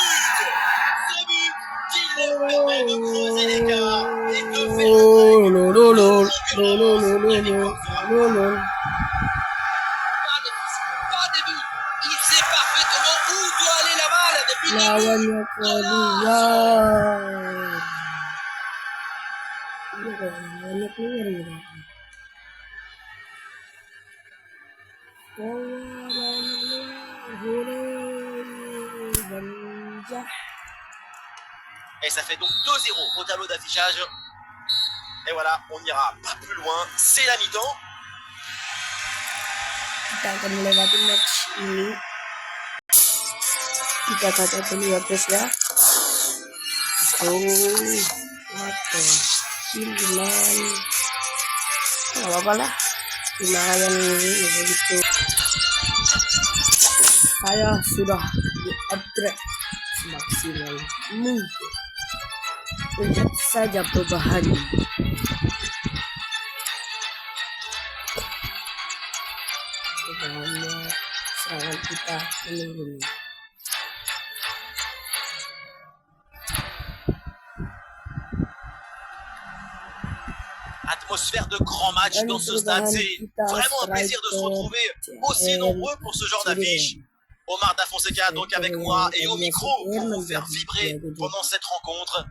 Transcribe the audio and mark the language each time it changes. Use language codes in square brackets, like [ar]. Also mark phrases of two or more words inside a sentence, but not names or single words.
[fr] Ce but qui leur permet de creuser l'écart et de faire Oh, lolo, lolo. Pas de but. Il sait parfaitement où doit aller la balle depuis le début. [id] Lawannya keluar. Lawannya keluar gitu. [fr] Et ça fait donc 2-0 au tableau d'affichage. Et voilà, on n'ira pas plus loin. C'est la mi-temps. [id] Kita akan melewati match ini. Kita baca dulu ya guys ya. Apa? 9. Gak apa-apa lah. Lumayan ini begitu. Saya sudah di-upgrade semaksimal mungkin. Lihat saja perubahannya. Perubahannya serangan kita menurun. [fr] Atmosphère de grand match dans ce stade. C'est vraiment un plaisir de se retrouver aussi nombreux pour ce genre d'affiche. Omar Da Fonseca donc avec moi et au micro pour vous faire vibrer pendant cette rencontre.